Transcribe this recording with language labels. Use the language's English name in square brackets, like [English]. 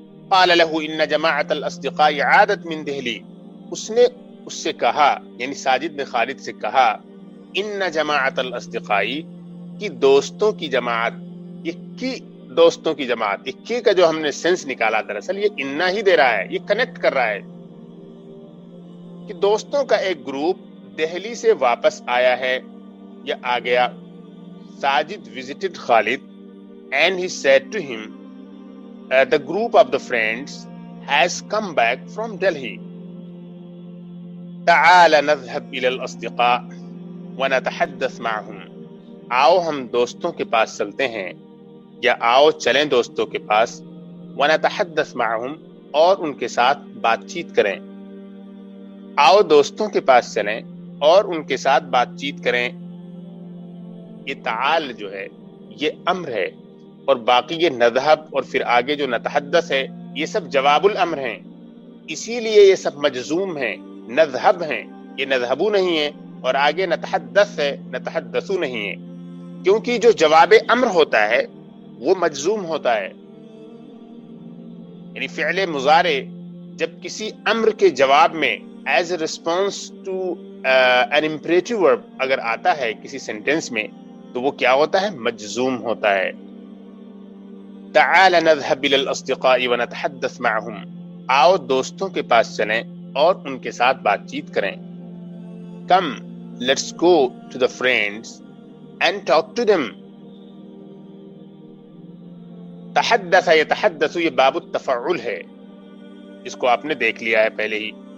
[Arabic] قال له ان جماعت الاصدقاء عادت من دہلی، [Urdu] اس نے اس سے کہا، یعنی ساجد نے خالد سے کہا، [Arabic] ان جماعت الاصدقاء، [Urdu] کی دوستوں کی جماعت. یہ کی دوستوں کی جماعت، یہ کی کا جو ہم نے سینس نکالا دراصل یہ انا ہی دے رہا ہے، یہ کنیکٹ کر رہا ہے کہ دوستوں کا ایک گروپ دہلی سے واپس آیا ہے یا آ گیا. [English] Sajid visited Khalid and he said to him, the group of the friends has come back from Delhi. [Arabic] تعال نذهب إلى الأصدقاء ونتحدث معهم. [Urdu] آؤ ہم دوستوں کے پاس چلتے ہیں، یا آؤ چلیں دوستوں کے پاس، [Arabic] ونتحدث معهم، [Urdu] اور ان کے ساتھ بات چیت کریں. آؤ دوستوں کے پاس چلیں اور ان کے ساتھ بات چیت کریں. یہ تعال جو ہے یہ امر ہے، اور باقی یہ نذهب اور پھر آگے جو نتحدث ہے یہ سب جواب الامر ہیں، اسی لیے یہ سب مجزوم ہیں. نذهب ہیں، یہ نذهبو نہیں ہے، اور آگے نتحدث ہے، نتحدثو نہیں ہے، کیونکہ جو جواب امر ہوتا ہے وہ مجزوم ہوتا ہے. یعنی فعل مضارع جب کسی امر کے جواب میں [English] as a response to an imperative verb [Urdu] اگر آتا ہے کسی سینٹنس میں تو وہ کیا ہوتا ہے؟ مجزوم ہوتا ہے. [Arabic] تعال نذهب الى الاصدقاء ونتحدث معهم، [Urdu] آؤ دوستوں کے پاس چلیں اور ان کے ساتھ بات چیت کریں. [English] Come, let's go to the friends and talk to them. [Urdu] تحدث یتحدث، یہ باب التفعل ہے، اس کو آپ نے دیکھ لیا ہے پہلے ہی.